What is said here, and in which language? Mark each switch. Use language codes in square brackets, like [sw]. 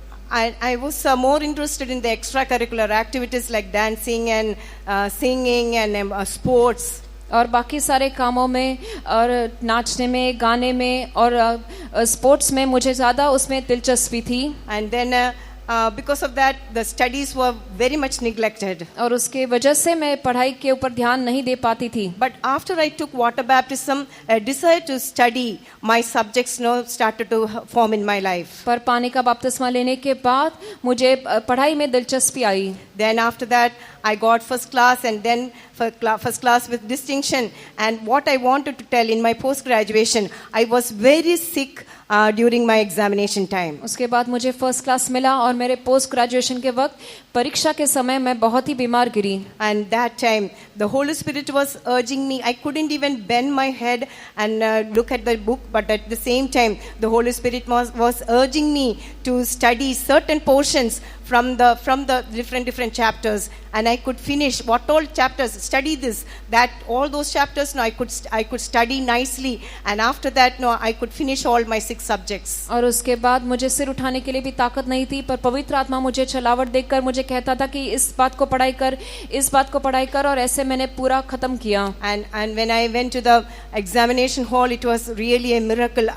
[en] I was more interested in the extracurricular activities like dancing and singing and sports. [hi] और बाकी सारे कामों में और नाचने में, गाने में और स्पोर्ट्स में मुझे ज़्यादा उसमें दिलचस्पी थी। [en] And then because of that, the studies were very much neglected. [hi] और उसके वजह से मैं पढ़ाई के ऊपर ध्यान नहीं दे पाती थी। [en] But after I took water baptism, a desire to study my subjects started to form in my life. [hi] पर पानी का बपतिस्मा लेने के बाद मुझे पढ़ाई में दिलचस्पी आई। [en] Then after that, I got first class, and then first class with distinction. And what I wanted to tell in my post graduation, I was very sick during my examination time. [hi] उसके बाद मुझे first class मिला और मेरे post graduation के वक्त परीक्षा के समय मैं बहुत ही बीमार गिरी। [en] And that time the Holy Spirit was urging me. I couldn't even bend my head and look at the book, but at the same time the Holy Spirit was urging me to study certain portions from the different chapters, and I could finish what all chapters, study this, that, all those chapters. I could study nicely, and after that I could finish all my 6 subjects. [hi] और उसके बाद मुझे सिर उठाने के लिए भी ताकत नहीं थी, पर पवित्र आत्मा मुझे छलावट देखकर मुझे कहता था कि इस बात को पढ़ाई कर, इस बात को पढ़ाई कर, और ऐसे मैंने पूरा खत्म किया। [en] And when I went to the examination hall, it was really a miracle.